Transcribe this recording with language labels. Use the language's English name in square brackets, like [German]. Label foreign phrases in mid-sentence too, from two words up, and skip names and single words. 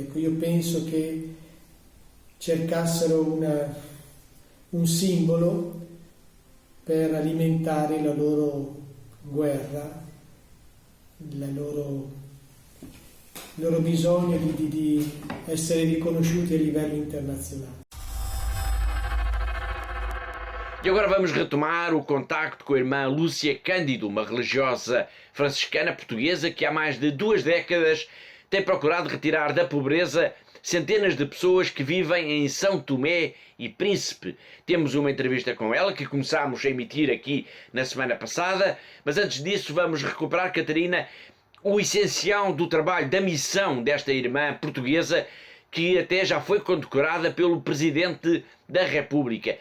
[Italian] Ecco, io penso che cercassero un simbolo per alimentare la loro guerra, il loro bisogno di essere riconosciuti a livello internazionale. [Portuguese] E agora vamos retomar o contacto com a irmã Lúcia Cândido, uma religiosa franciscana portuguesa que há mais de 2 décadas tem procurado retirar da pobreza centenas de pessoas que vivem em São Tomé e Príncipe. Temos uma entrevista com ela que começámos a emitir aqui na semana passada, mas antes disso vamos recuperar, Catarina, o essencial do trabalho, da missão desta irmã portuguesa, que até já foi condecorada pelo Presidente da República.